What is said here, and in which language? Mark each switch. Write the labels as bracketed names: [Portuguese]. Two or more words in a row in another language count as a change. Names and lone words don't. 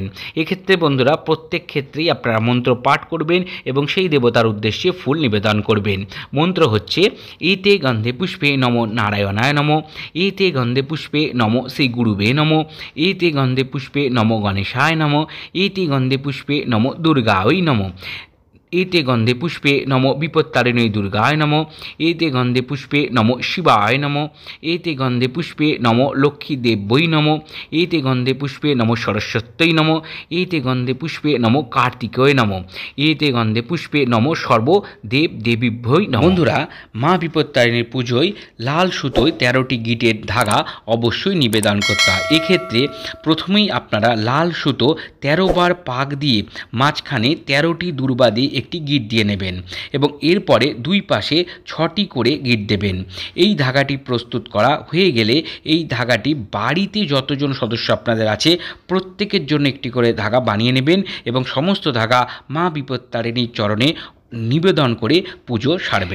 [Bangla] এক্ষেত্রে বন্ধুরা প্রত্যেক ক্ষেত্রেই আপনারা মন্ত্র পাঠ করবেন এবং সেই দেবতার উদ্দেশ্যে ফুল নিবেদন করবেন। মন্ত্র হচ্ছে [Sanskrit] এতে গন্ধে পুষ্পে নমো নারায়ণায় নমো, এতে [Bangla] গন্ধে পুষ্পে নমো শ্রী গুরুবে নমো, এতে [Sanskrit] গন্ধে পুষ্পে নমো গণেশায় নমো, এতে গন্ধে পুষ্পে নমো দুর্গায় নমো, एते गंधे पुष्पे नमो विपत्तारिणी दुर्गाय नमो, एते गंधे पुष्पे नमो शिवाय नमो, एते गंधे पुष्पे नमो लक्ष्मी देव्यै नमो, एते गंधे पुष्पे नमो सरस्वत्यै नमो, एते गंधे पुष्पे नमो कार्तिकेय नमो, एते गंधे पुष्पे नमो सर्व देव देवीभ्यै नमो। [Bangla] বন্ধুরা মা বিপত্তারিণীর পুজোয় লাল সুতোয় 13টি গিঁটের ধাগা অবশ্যই নিবেদন করতে হয়। এক্ষেত্রে প্রথমেই আপনারা লাল সুতো 13 বার পাক দিয়ে মাঝখানে 13টি দুর্বা দিয়ে একটি গিঁট দিয়ে নেবেন এবং এরপরে দুই পাশে 6টি করে গিঁট দেবেন। এই ধাগাটি প্রস্তুত করা হয়ে গেলে এই ধাগাটি বাড়িতে যতজন সদস্য আপনাদের আছে প্রত্যেকের জন্য একটি করে ধাগা বানিয়ে নেবেন এবং সমস্ত ধাগা মা বিপত্তারিণীর চরণে নিবেদন করে পুজো সারবেন।